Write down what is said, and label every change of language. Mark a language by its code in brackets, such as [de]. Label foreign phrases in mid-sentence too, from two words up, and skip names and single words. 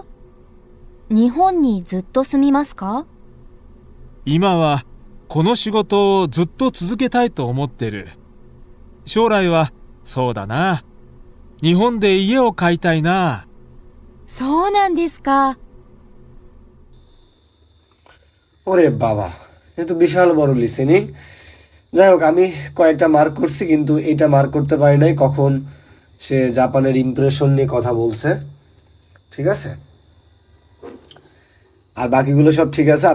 [ja] 日本にずっと住みますか？今はこの仕事をずっと続けたいと思ってる。将来はそうだな。日本で家を買いたいな。そうなんですか。 [bn] ওরে বাবা, এ তো বিশাল বড় লিসেনিং। যাই হোক, আমি কয়েকটা মার্ক করছি, কিন্তু এটা মার্ক করতে পারি নাই কখন সে জাপানের ইমপ্রেশন নিয়ে কথা বলছে। ঠিক আছে, আর বাকিগুলো সব ঠিক আছে।